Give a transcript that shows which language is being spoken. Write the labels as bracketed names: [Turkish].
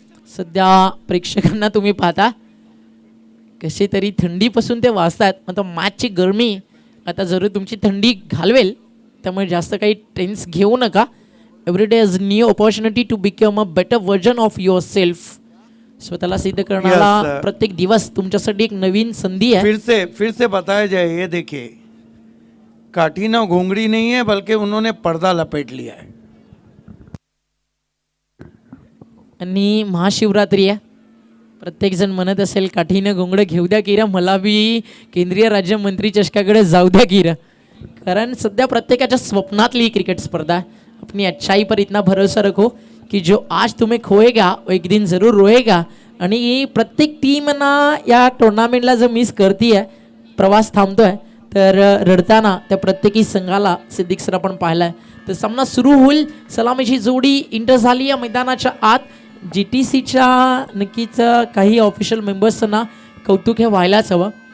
[Marathi] सध्या प्रेक्षकांना तुम्ही पाहता कसे तरी थंडीपासून ते वाचतात. मतलब मॅचची गरमी आता जरूर तुमची थंडी घालवेल, त्यामुळे जास्त काही टेन्स घेऊ नका. [English] Every day is new opportunity to become a better version of yourself. [Marathi] स्वतःला सिद्ध करण्याला [English] Yes, [Marathi] प्रत्येक दिवस तुमच्यासाठी एक नवीन संधी आहे. [Hindi] फिर से बताया जाए, ये देखिए काठीना घोंगड़ी नहीं है बल्कि उन्होंने पर्दा लपेट लिया है. [Marathi] आणि महाशिवरात्री आहे. प्रत्येकजण म्हणत असेल काठीनं घोंगडं घेऊ द्या किरा, मला बी केंद्रीय राज्यमंत्री चषकाकडे जाऊ द्या किरा. कारण सध्या प्रत्येकाच्या स्वप्नातली ही क्रिकेट स्पर्धा है. [Hindi] अपनी अच्छाई पर इतना भरोसा रखो कि जो आज तुम्हें खोएगा वो एक दिन जरूर रोएगा. [Marathi] आणि प्रत्येक टीम ना या टुर्नामेंटला जर मिस करती आहे, प्रवास थांबतोय, तर रडताना त्या प्रत्येकी संघाला सिद्दीक सर आपण पाहिलाय. तर सामना सुरू होईल. सलामीची जोडी इंटर झाली या मैदानाच्या आत. GTCच्या नक्कीच काही ऑफिशियल मेंबर्सना कौतुक हे व्हायलाच हवं.